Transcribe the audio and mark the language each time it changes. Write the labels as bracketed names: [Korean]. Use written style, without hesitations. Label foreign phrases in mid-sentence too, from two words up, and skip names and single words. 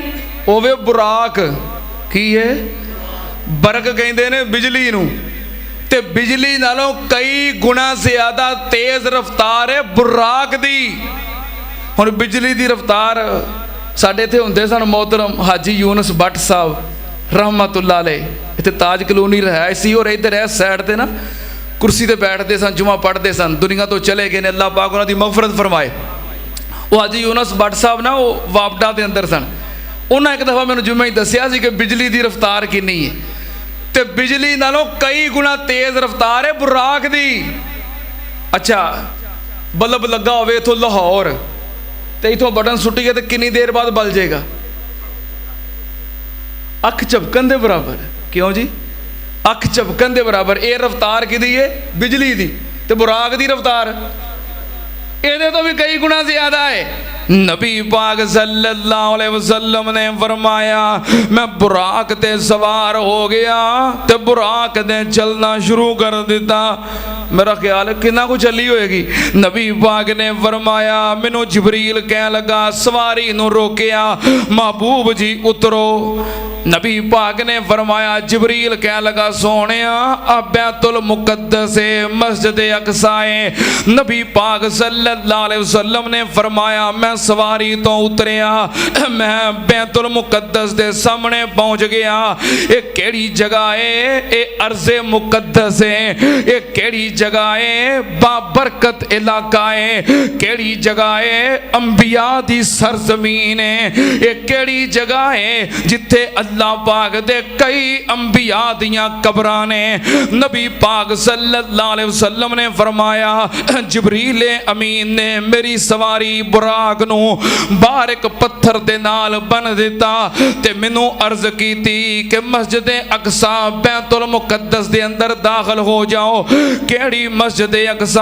[Punjabi] اوے براق کی ہے? برق کہتے نے بجلی نوں تے بجلی نالوں کئی گنا زیادہ تیز رفتار ہے براق دی. ہن بجلی دی رفتار ساڈے ایتھے ہندے سن محترم حاجی یونس بھٹ صاحب [Arabic] رحمۃ اللہ علیہ, [Punjabi] ایتھے تاج کالونی رہائش سی، اور ادھر اس سائیڈ تے نا کرسی تے بیٹھتے سن، جمعہ پڑھتے سن، دنیا تو چلے گئے نے، اللہ پاک انہاں دی مغفرت فرمائے. وہ حاجی یونس بھٹ صاحب نا وہ واپڈا کے اندر سن، انہیں ایک دفعہ میں نے جمعے ہی دسیا سی کہ بجلی کی رفتار کتنی ہے، تو بجلی نالوں کئی گنا تیز رفتار ہے براق دی. اچھا بلب لگا ہووے ایتھوں لاہور تو ایتھوں بٹن سٹیے تو کتنی دیر بعد بل جائے گا? اکھ جھپکن کے برابر۔ کیوں جی? اکھ جھپکن کے برابر۔ یہ رفتار کہدی ہے؟ بجلی کی. [Urdu] تو براق کی رفتار یہ تو بھی کئی گنا زیادہ ہے. نبی پاک [Arabic] صلی اللہ علیہ وسلم [Urdu] نے فرمایا میں براق تے سوار ہو گیا تو براق نے چلنا شروع کر دتا. [Punjabi] میرا خیال کتنا کچھ چلی ہوئے گی۔ نبی پاک نے فرمایا مینوں جبریل کہ لگا سواری نوں روکیا محبوب جی اترو. نبی پاک نے فرمایا جبریل کہ لگا سوہنے بیت المقدس مسجد اقصیٰ ہے. [Urdu] نبی پاک [Arabic] صلی اللہ علیہ وسلم [Urdu] نے فرمایا میں سواری تو اتریا میں بیت المقدس کے سامنے پہنچ گیا. [Punjabi] یہ کیہڑی جگہ ہے؟ یہ ارض مقدس ہے. یہ کیہڑی جگہ ہے؟ بابرکت علاقہ ہے. کیہڑی جگہ ہے? انبیاء دی سرزمین ہے. یہ کیہڑی جگہ ہے جتھے اللہ پاک دے کئی انبیاء دیاں قبراں نے. نبی پاک [Arabic] صلی اللہ علیہ وسلم [Punjabi] نے فرمایا جبریل امین نے میری سواری براق نوں باہر ایک پتھر دے نال بن دتا تے مینوں عرض کی کہ مسجد اقصیٰ بیت المقدس دے اندر داخل ہو جاؤ. کیہڑی مسجد اقصیٰ?